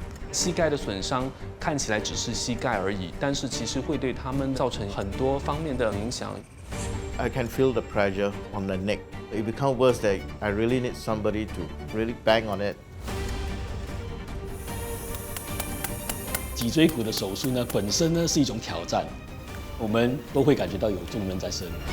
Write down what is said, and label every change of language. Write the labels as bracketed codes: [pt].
[zh] 膝盖的损伤看起来只是膝盖而已，但是其实会对他们造成很多方面的影响。 [en] I can feel the pressure on the neck. It becomes worse that I really need somebody to really bang on it. [zh] 脊椎骨的手术呢，本身呢是一种挑战，我们都会感觉到有重任在身。